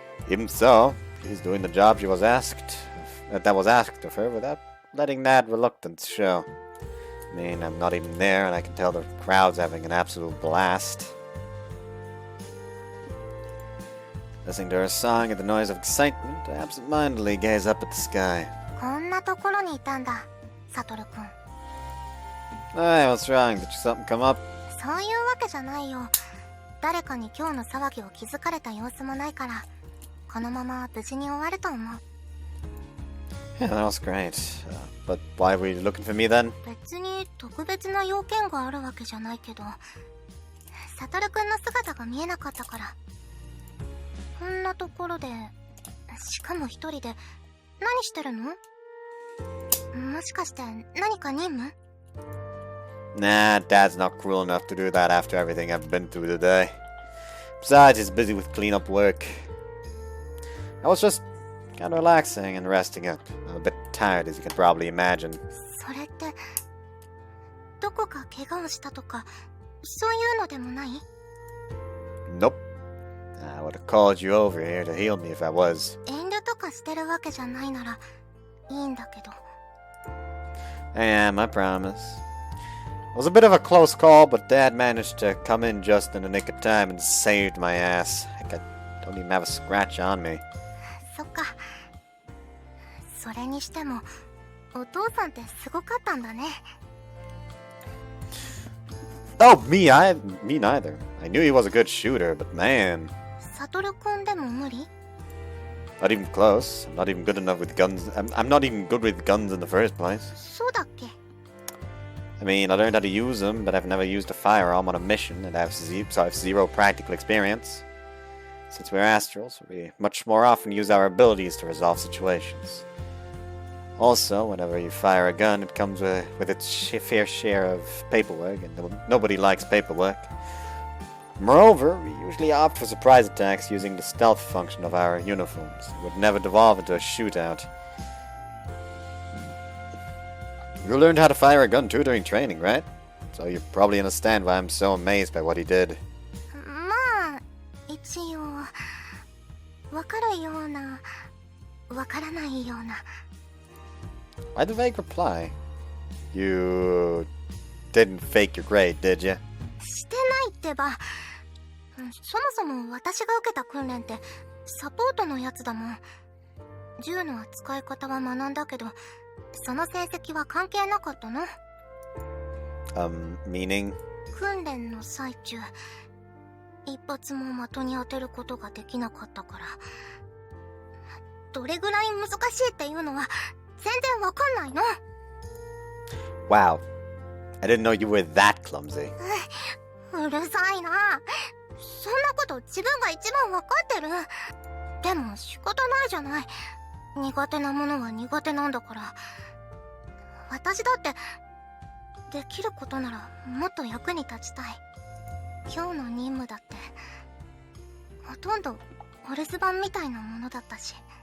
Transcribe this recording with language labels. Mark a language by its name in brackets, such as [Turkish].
[English] Even so, she's doing the job that was asked of her without letting that reluctance show. I mean, I'm not even there, and I can tell the crowd's having an absolute blast. Listening to her song and the noise of excitement, I absentmindedly gaze up at the sky. [Japanese] こんなところにいたんだ、サトル君。 [English] Hey, what's wrong? Did something come up? [Japanese] そういうわけじゃないよ。誰かに今日の騒ぎを気づかれた様子もないから、このまま無事に終わると思う。 [English] Yeah, that was great. But why were you looking for me then? [Japanese] 別に特別な要件があるわけじゃないけど、サトル君の姿が見えなかったから。こんなところで、しかも一人で、何してるの？もしかして何か任務？ [English] Nah, Dad's not cruel enough to do that after everything I've been through today. Besides, he's busy with cleanup work. I was just kind of relaxing and resting up. I'm a bit tired, as you can probably imagine. [Japanese] それって、どこか怪我をしたとか、そういうのでもない？ [English] Nope. I would have called you over here to heal me if I was. [Japanese] 遠慮とかしてるわけじゃないなら、いいんだけど。 [English] I am, I promise. It was a bit of a close call, but Dad managed to come in just in the nick of time and saved my ass. Heck, I don't even have a scratch on me. [Japanese] そっか。それにしても、お父さんってすごかったんだね。 [English] Oh, me neither. I knew he was a good shooter, but man. [Japanese] サトル君でも無理？ [English] Not even close. I'm not even good enough with guns. I'm not even good with guns in the first place. [Japanese] そうだっけ？ [English] I mean, I learned how to use them, but I've never used a firearm on a mission, and I have zero practical experience. Since we're astrals, we much more often use our abilities to resolve situations. Also, whenever you fire a gun, it comes with its fair share of paperwork, and nobody likes paperwork. Moreover, we usually opt for surprise attacks using the stealth function of our uniforms. It would never devolve into a shootout. You learned how to fire a gun too during training, right? So you probably understand why I'm so amazed by what he did. [Japanese] まあ、一応、わかるような、わからないような。 [English] Why the vague reply? You didn't fake your grade, did you? [Japanese] してないってば。そもそも私が受けた訓練ってサポートのやつだもん。銃の扱い方は学んだけど、その成績は関係なかったの。 [English] Meaning? [Japanese] 訓練の最中、一発も的に当てることができなかったから。どれぐらい難しいっていうのは全然わかんないの。 [English] Wow. I didn't know you were that clumsy. [Japanese] うるさいな。そんなこと自分が一番わかってる。でも仕方ないじゃない。苦手なものは苦手なんだから。私だってできることならもっと役に立ちたい。今日の任務だってほとんどお留守番みたいなものだったし。